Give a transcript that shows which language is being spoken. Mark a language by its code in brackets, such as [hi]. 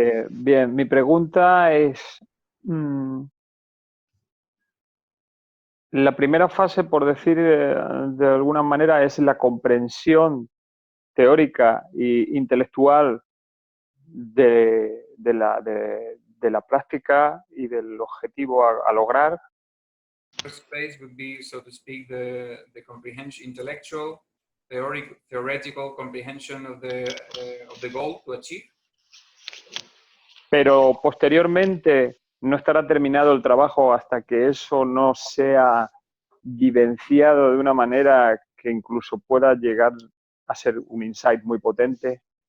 [es] Bien, mi pregunta es, la primera fase, por decir de alguna manera, es la comprensión teórica e intelectual de la práctica y del objetivo a lograr. [en] First phase would be, so to speak, the comprehension, intellectual, theoretical comprehension of the goal to achieve. [es] Pero posteriormente no estará terminado el trabajo hasta que eso no sea vivenciado de una manera que incluso pueda llegar a ser un insight muy potente.